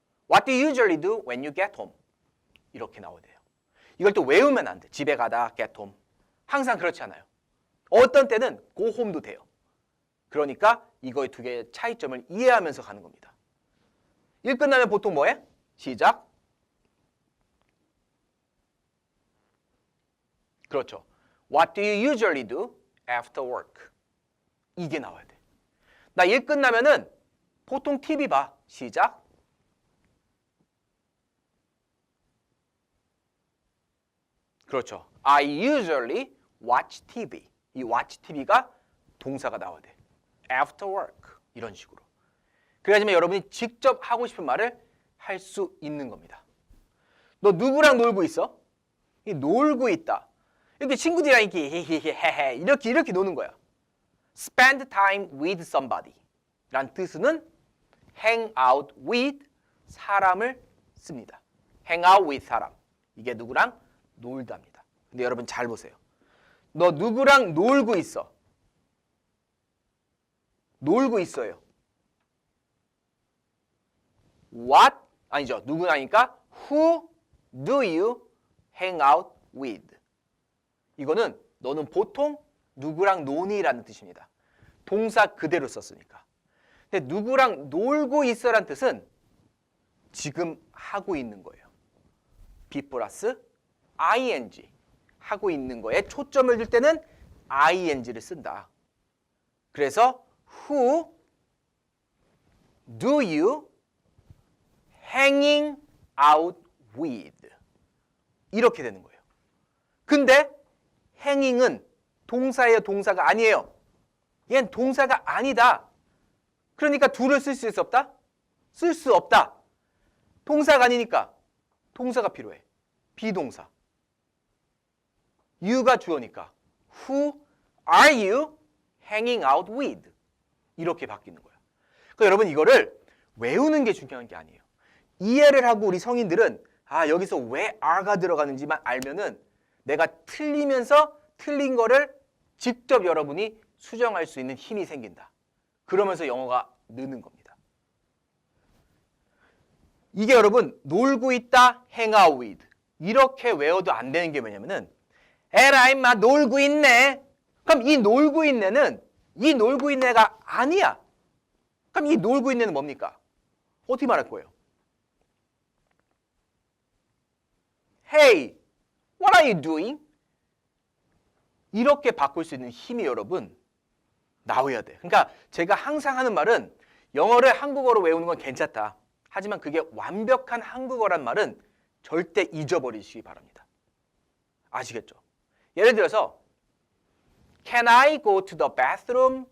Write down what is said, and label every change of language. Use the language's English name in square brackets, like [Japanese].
[English] What do you usually do when you get home? [Korean] 이렇게 나와야 돼요. 이걸 또 외우면 안 돼. 집에 가다 [English] get home. [Korean] 항상 그렇지 않아요. 어떤 때는 go home도 돼요. 그러니까 이거의 두 개의 차이점을 이해하면서 가는 겁니다. 일 끝나면 보통 뭐 해? 시작. 그렇죠. [English] What do you usually do after work? [Korean] 이게 나와야 돼. 나 일 끝나면은 보통 TV 봐. 시작. 그렇죠. [English] I usually watch TV. [Korean] 이 watch TV가 동사가 나와야 돼. [English] After work. [Korean] 이런 식으로. 그래야지만 여러분이 직접 하고 싶은 말을 할 수 있는 겁니다. 너 누구랑 놀고 있어? 놀고 있다. 이렇게 친구들이랑 이렇게 노는 거야. [English] Spend time with somebody. [Korean] 란 뜻은 [English] hang out with [Korean] 사람을 씁니다. [English] hang out with 사람. [Korean] 이게 누구랑 놀답니다. 근데 여러분 잘 보세요. 너 누구랑 놀고 있어? 놀고 있어요. What? 아니죠. 누구나니까 [English] who do you hang out with? [Korean] 이거는 너는 보통 누구랑 노니라는 뜻입니다. 동사 그대로 썼으니까. 근데 누구랑 놀고 있어란 뜻은 지금 하고 있는 거예요. be 플러스 ing 하고 있는 거에 초점을 둘 때는 ing를 쓴다. 그래서 [English] who do you hanging out with? [Korean] 이렇게 되는 거예요. 근데 hanging은 동사예요, 동사가 아니에요. 얘는 동사가 아니다. 그러니까 do를 쓸 수 있어 없다? 쓸 수 없다. 동사가 아니니까 동사가 필요해. 비동사. you가 주어니까 [English] who are you hanging out with? [Korean] 이렇게 바뀌는 거야. 그러니까 여러분 이거를 외우는 게 중요한 게 아니에요. 이해를 하고 우리 성인들은 여기서 왜 are가 들어가는지만 알면은 내가 틀리면서 틀린 거를 직접 여러분이 수정할 수 있는 힘이 생긴다. 그러면서 영어가 느는 겁니다. 이게 여러분 놀고 있다, hang out with 이렇게 외워도 안 되는 게 뭐냐면은 에라 임마 놀고 있네. 그럼 이 놀고 있네는 이 놀고 있네가 아니야. 그럼 이 놀고 있네는 뭡니까? 어떻게 말할 거예요? [English] Hey, what are you doing? [Korean] 이렇게 바꿀 수 있는 힘이 여러분 나와야 돼. 그러니까 제가 항상 하는 말은 영어를 한국어로 외우는 건 괜찮다. 하지만 그게 완벽한 한국어란 말은 절대 잊어버리시기 바랍니다. 아시겠죠? 예를 들어서 [English] Can I go to the bathroom?